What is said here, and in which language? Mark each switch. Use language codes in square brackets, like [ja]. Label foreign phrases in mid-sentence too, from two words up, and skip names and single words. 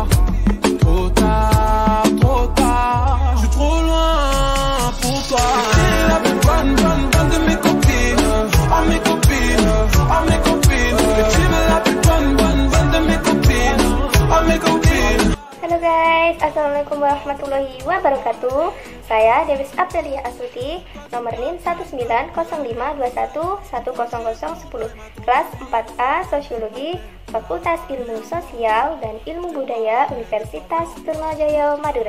[fr] Trop tard, je suis trop loin pour toi. T'es la plus bonne de mes copines. Oh mes copines, oh mes copines. Tu es la plus bonne de mes copines. Oh mes copines. [id] Halo guys, [ar] السلام عليكم ورحمة الله وبركاته. [id] Saya Dewi Aprilia Astuti, nomor NIM 19052110010, kelas 4A Sosiologi, Fakultas Ilmu Sosial dan Ilmu Budaya Universitas Trunajaya Madura.